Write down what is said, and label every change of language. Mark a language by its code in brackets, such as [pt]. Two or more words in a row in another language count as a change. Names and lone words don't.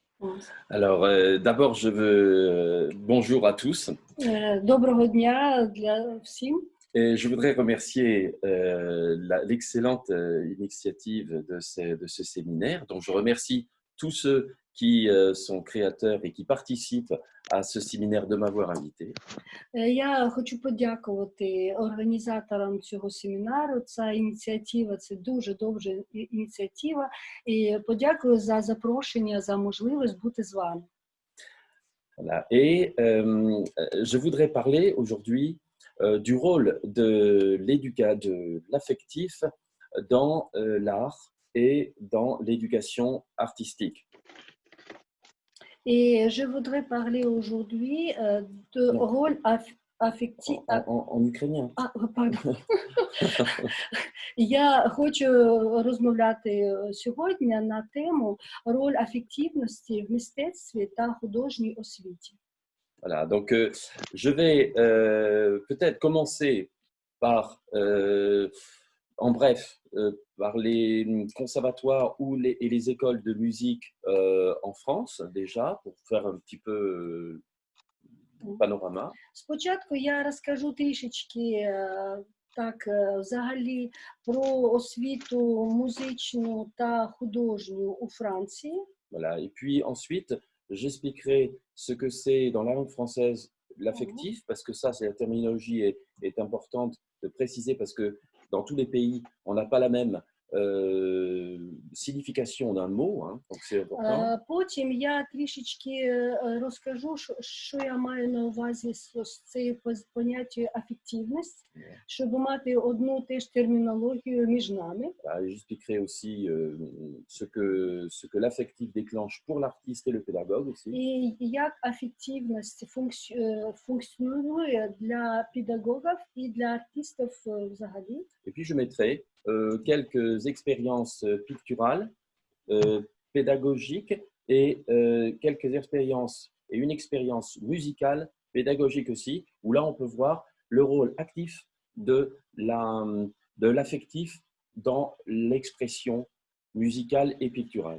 [fr] Alors, d'abord, je veux bonjour à tous. [uk] Доброго дня для всім. [fr] Et je voudrais remercier l'excellente initiative de ce séminaire. Donc, je remercie tous ceux qui sont créateurs et qui participent à ce séminaire de m'avoir invité. [uk] Я хочу подякувати організаторам цього семінару. Ця ініціатива – це дуже добра ініціатива. І подякую за запрошення, за можливість бути з вами. [fr] Voilà. Et je voudrais parler aujourd'hui du rôle de l'affectif dans l'art et dans l'éducation artistique. Et je voudrais parler aujourd'hui de Non. rôle affectif. En ukrainien. Pardon. [uk] Я хочу розмовляти сьогодні на тему роль афективності в мистецтві та художній освіті. [fr] Voilà, donc je vais peut-être commencer par, en bref, par les conservatoires et les écoles de musique en France déjà, pour faire un petit peu panorama. [uk] Спочатку я розкажу трішечки так взагалі про освіту музичну та художню у Франції. [fr] Voilà, et puis ensuite, j'expliquerai ce que c'est dans la langue française l'affectif, parce que ça, c'est la terminologie est importante de préciser, parce que dans tous les pays, on n'a pas la même signification d'un mot, hein, donc c'est important. [uk] Потім я трішечки розкажу, що я маю на увазі з цією поняттю афективність, щоб мати одну теж термінологію між нами. [fr] J'expliquerai aussi ce que l'affectif déclenche pour l'artiste et le pédagogue aussi. [uk] І як афективність функціонує для педагогів і для артистів взагалі. [fr] Et puis je mettrai quelques expériences picturales, pédagogiques et quelques expériences et une expérience musicale, pédagogique aussi, où là on peut voir le rôle actif de l'affectif dans l'expression musicale et picturale.